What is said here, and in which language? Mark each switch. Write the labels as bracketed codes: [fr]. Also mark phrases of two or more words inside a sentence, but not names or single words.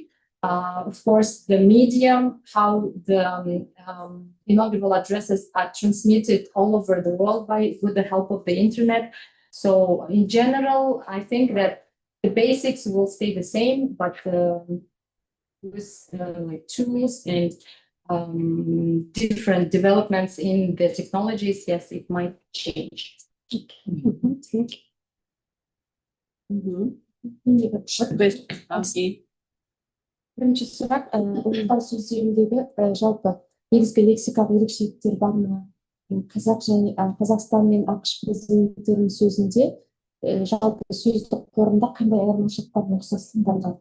[en] Of course, the medium, how the inaugural addresses are transmitted all over the world with the help of the internet. So in general, I think that the basics will stay the same, but with like tools and different developments in the technologies, yes, it might change. [kk] Бірінші сұрақ, ұлттар сөздеріндегі жалпы негізгі лексикалық ерекшеліктер бар ма? Қазақстан мен ақш президенттерінің сөзінде жалпы сөздік қорында қандай айырмашылықтар ұқсастықтар бар?